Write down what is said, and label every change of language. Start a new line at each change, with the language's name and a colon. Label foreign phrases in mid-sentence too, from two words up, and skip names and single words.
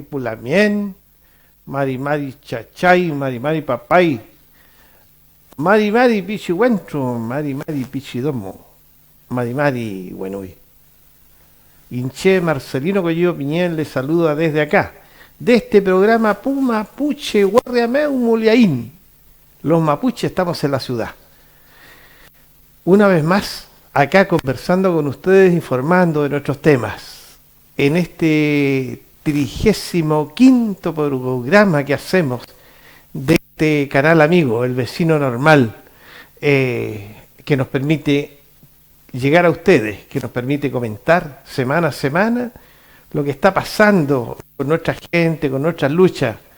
Mapuche: Pulamien, Mari Mari Chachay, Mari Mari Papay, Mari Mari Pichihuentro, Mari Mari Pichidomo, Mari Mari Buenuy.
Spanish: Inche Marcelino Collillo Piñén les saluda desde acá, de este programa Puma Puche Guardiameu Muliaín. Los mapuches estamos en la ciudad. Una vez más, acá conversando con ustedes, informando de nuestros temas. En este 35º programa que hacemos de este canal amigo, El Vecino Normal, que nos permite llegar a ustedes, que nos permite comentar semana a semana lo que está pasando con nuestra gente, con nuestras luchas.